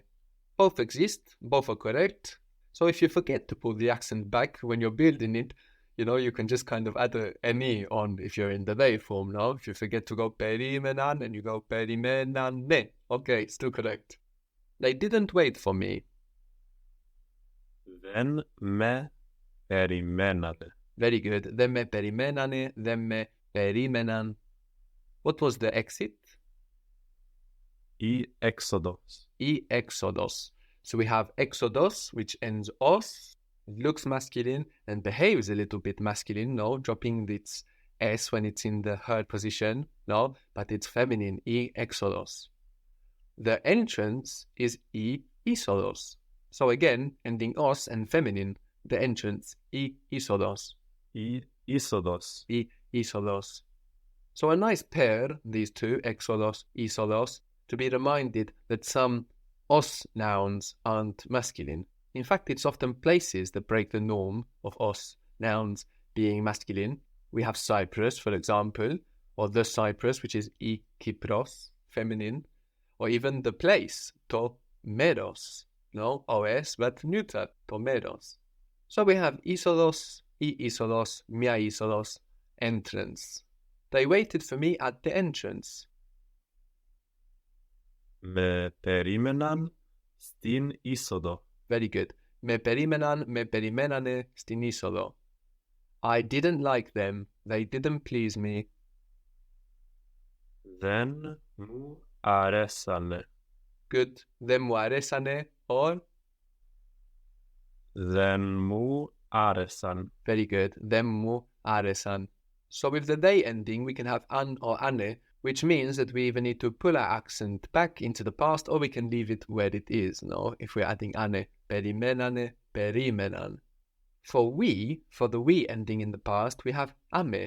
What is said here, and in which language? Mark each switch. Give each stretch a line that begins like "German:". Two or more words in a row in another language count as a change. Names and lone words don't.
English: Both exist, both are correct. So if you forget to put the accent back when you're building it, you can just kind of add a ne on if you're in the they form now. If you forget to go perimenan and you go perimenane. Okay, still correct. They didn't wait for me.
Greek: Δεν με περιμένατε.
English: Very good.
Greek: Δεν με περιμένανε, δεν με περίμεναν.
English: What was the exit?
Greek: Η έξοδος. Η έξοδος.
English: So we have exodos, which ends os. It looks masculine and behaves a little bit masculine, no? Dropping its S when it's in the heard position, no? But it's feminine,
Greek: Η έξοδος.
English: The entrance is
Greek: Η είσοδος.
English: So again, ending os and feminine, the entrance,
Greek: Η είσοδος. Η είσοδος. Η είσοδος.
English: So a nice pair, these two,
Greek: έξοδος, είσοδος,
English: to be reminded that some os nouns aren't masculine. In fact, it's often places that break the norm of os nouns being masculine. We have Cyprus, for example, or the Cyprus, which is
Greek: Η Κύπρος,
English: feminine, or even the place,
Greek: το μέρος,
English: no os, but neuter,
Greek: το μέρος.
English: So we have
Greek: είσοδος, η είσοδος, μία είσοδος,
English: entrance. They waited for me at the entrance.
Greek: Με περίμεναν στην είσοδο.
English: Very good.
Greek: Με περιμένανε στην είσοδο.
English: I didn't like them. They didn't please me.
Greek: Δεν μου αρέσανε. Good. Δεν μου αρέσανε or Δεν μου άρεσαν.
English: very good.
Greek: Δεν μου άρεσαν.
English: So with the they ending, we can have an or ane, which means that we either need to pull our accent back into the past or we can leave it where it is, no? If we're adding ane,
Greek: περιμένανε, περίμεναν.
English: For the we ending in the past, we have ame.